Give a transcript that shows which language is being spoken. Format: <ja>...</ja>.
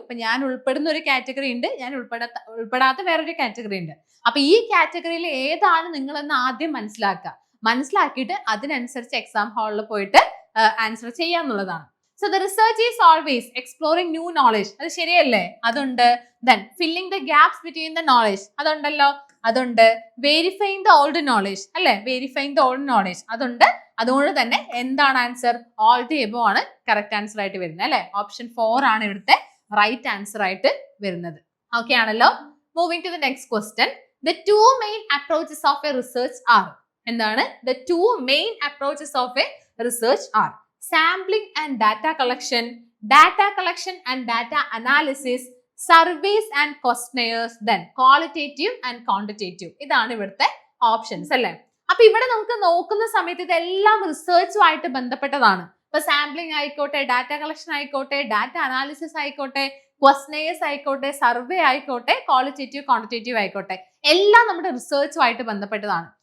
<ml>ഇപ്പൊ ഞാൻ ഉൾപ്പെടുന്ന ഒരു കാറ്റഗറി ഉണ്ട്, ഞാൻ ഉൾപ്പെടാത്ത വേറൊരു കാറ്റഗറി ഉണ്ട്. അപ്പൊ ഈ കാറ്റഗറിയിൽ ഏതാണ് നിങ്ങളെന്ന് ആദ്യം മനസ്സിലാക്കിയിട്ട് അതിനനുസരിച്ച് എക്സാം ഹാളിൽ പോയിട്ട് answer ചെയ്യാന്നുള്ളതാണ്.</ml> <en>So the research is always exploring new knowledge.</en> <ml>അത് ശരിയല്ലേ? അതുണ്ട്.</ml> <en>Then filling the gaps between the knowledge.</en> <ml>അതുണ്ടല്ലോ, അതുണ്ട്.</ml> <en>Verifying the old knowledge, അല്ലേ? Verifying the old knowledge</en> <ml>അതുണ്ട്. അതുകൊണ്ട് തന്നെ എന്താണ് ആൻസർ? All the above ആണ് കറക്റ്റ് ആൻസർ ആയിട്ട് വരുന്നത്, അല്ലെ? ഓപ്ഷൻ 4 ആണ് ഇവിടുത്തെ റൈറ്റ് ആൻസർ ആയിട്ട് വരുന്നത്. ഓക്കെ ആണല്ലോ.</ml> <en>Moving to the next question. The two main approaches of a research are.</en> <ml>എന്താണ്?</ml> <en>The two main approaches of a research are sampling and data collection and data analysis, surveys and questionnaires, then qualitative and quantitative.</en> <ml>ഇതാണ് ഇവിടുത്തെ options, അല്ലേ? അപ്പൊ ഇവിടെ നമുക്ക് നോക്കുന്ന സമയത്ത് ഇതെല്ലാം റിസർച്ചുമായിട്ട് ബന്ധപ്പെട്ടതാണ്. ഇപ്പൊ സാമ്പിളിംഗ് ആയിക്കോട്ടെ, ഡാറ്റ കളക്ഷൻ ആയിക്കോട്ടെ, ഡാറ്റ അനാലിസിസ് ആയിക്കോട്ടെ, ക്വസ്റ്റ്നെയേഴ്സ് ആയിക്കോട്ടെ, സർവേ ആയിക്കോട്ടെ, ക്വാളിറ്റേറ്റീവ് ക്വാണ്ടിറ്റേറ്റീവ് ആയിക്കോട്ടെ, എല്ലാം നമ്മുടെ റിസർച്ചുമായിട്ട് ബന്ധപ്പെട്ടതാണ്.</ml>